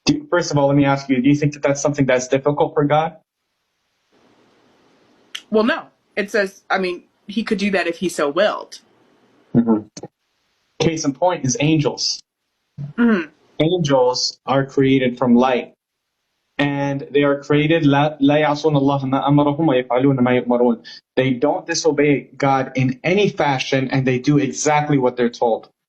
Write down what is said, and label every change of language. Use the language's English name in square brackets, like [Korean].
[English] First of all, let me ask you, do you think that that's something that's difficult for God? Well, no. It says, I mean, he could do that if he so willed. Mm-hmm. Case in point is angels. Mm-hmm. Angels are created from light. And they are created, [Arabic] لا يعصون الله ما أمرهم ويفعلون ما يؤمرون. [English] They don't disobey God in any fashion, and they do exactly what they're told.